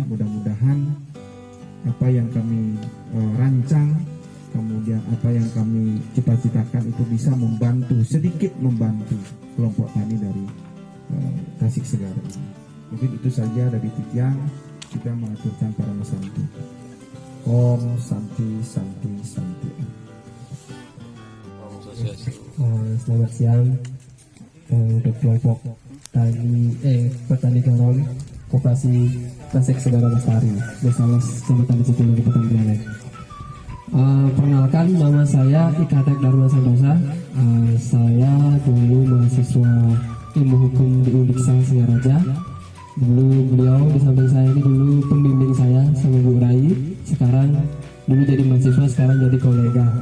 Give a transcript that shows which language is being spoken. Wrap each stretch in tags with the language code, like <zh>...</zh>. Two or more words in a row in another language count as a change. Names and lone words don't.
<id>Mudah-mudahan apa yang kami rancang, kemudian apa yang kami cita-citakan itu bisa sedikit membantu kelompok tani dari Tasik Segara ini. Mungkin itu saja dari Titiang. Kita mengaturkan para masanti.</id> <sa>Om Santi Santi Santi.</sa> <id>Selamat siang untuk kelompok petani garam Koperasi Tasik Segara Lestari, Desa Las, Kecamatan Cipinang, Kabupaten Buleleng. Perkenalkan, nama saya Ikatek Dharma Santosa. Saya dulu mahasiswa ilmu hukum di Undiksa Singaraja. Dulu beliau di samping saya ini dulu pembimbing saya sama Bu Rai. Sekarang dulu jadi mahasiswa, sekarang jadi kolega.</id>